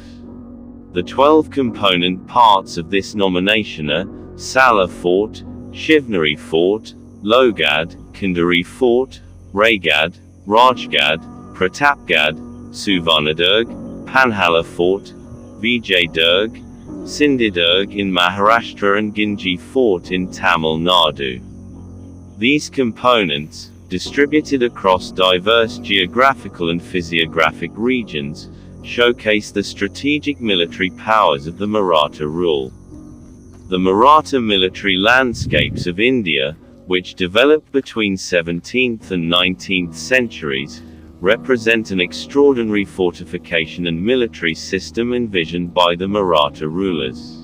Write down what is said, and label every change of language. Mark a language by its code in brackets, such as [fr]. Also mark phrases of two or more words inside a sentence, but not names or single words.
[en] The 12 component parts of this nomination are Salar Fort, Shivneri Fort, Lohgad, Kandari Fort, Raygad, Rajgad, Pratapgad, Suvarnadurg, Panhala Fort, Vijay-Durg, Sindhudurg in Maharashtra and Gingee Fort in Tamil Nadu. These components, distributed across diverse geographical and physiographic regions, showcase the strategic military powers of the Maratha rule. The Maratha Military Landscapes of India, which developed between 17th and 19th centuries, represent an extraordinary fortification and military system envisioned by the Maratha rulers.